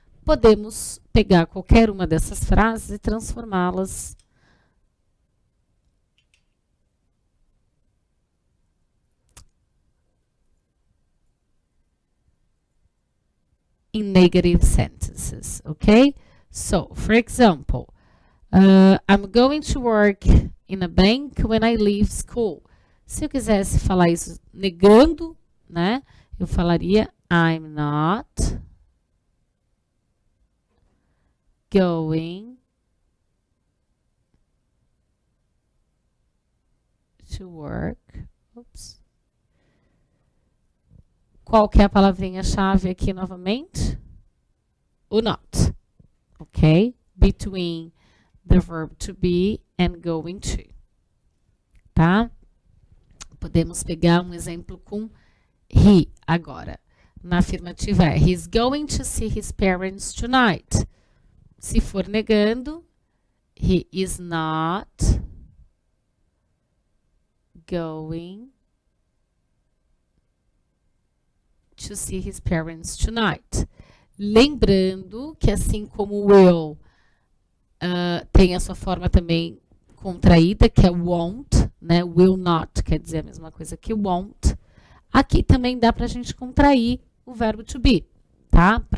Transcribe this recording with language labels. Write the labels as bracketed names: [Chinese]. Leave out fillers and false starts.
[Portuguese] Podemos pegar qualquer uma dessas frases e transformá-las [English] in negative sentences, [Portuguese] okay? [English] So, for example, I'm going to work in a bank when I leave school. [Portuguese] Se eu quisesse falar isso negando, né? Eu falaria [English] I'm not going to work. Oops. [Portuguese] Qual que é a palavrinha-chave aqui novamente? O not. Ok? [English] Between the verb to be and going to. [Portuguese] Tá? Podemos pegar um exemplo com he agora. Na afirmativa é [English] he's going to see his parents tonight. [Portuguese] Se for negando, [English] he is not going to see his parents tonight. [Portuguese] Lembrando que assim como o will tem a sua forma também contraída, que é won't, né? Will not quer dizer a mesma coisa que won't. Aqui também dá para a gente contrair o verbo to be, tá?